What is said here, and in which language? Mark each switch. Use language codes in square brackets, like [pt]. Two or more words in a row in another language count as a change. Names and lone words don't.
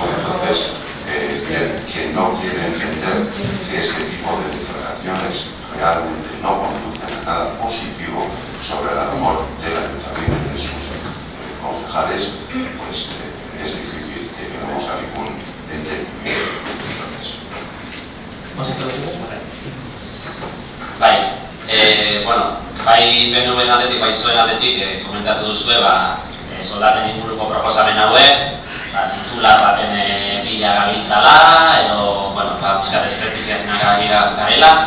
[es] Entonces, quien no quiere entender que este tipo de declaraciones realmente no conducen a nada positivo sobre la labor del ayuntamiento y de sus concejales, pues es difícil que lleguemos a ningún entendimiento. ¿Más intervenciones? [eu] Bai, bai PNV aldetik, bai zuen aldetik, komentatu duzue, soldaten inguruko proposamen hauek, titular baten bila gabiltzala, edo, pixkat espezifikazioak garela.